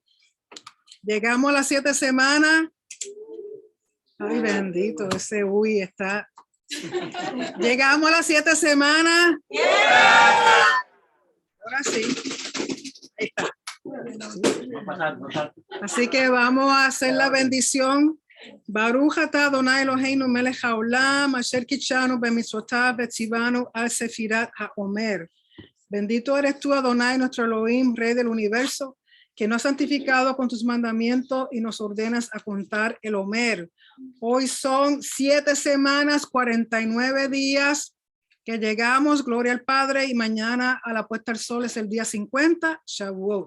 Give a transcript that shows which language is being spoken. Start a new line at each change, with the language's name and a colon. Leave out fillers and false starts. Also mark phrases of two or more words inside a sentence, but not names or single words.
Spanish: Llegamos a las 7 semanas. Ay, bendito, ese uy está. Llegamos a las 7 semanas. Ahora sí. Ahí está. Así que vamos a hacer la bendición.
Hebrew: ברוך אתה אדוני אלוהינו מלך העולם אשר קדשנו במצוותיו וציונו על ספירת העומר.
Spanish: Bendito eres tú, Adonai, nuestro Elohim, Rey del universo, que nos has santificado con tus mandamientos y nos ordenas a contar el Omer. Hoy son 7 semanas, 49 días que llegamos, gloria al Padre, y mañana a la puesta del sol es el día 50, Shavuot.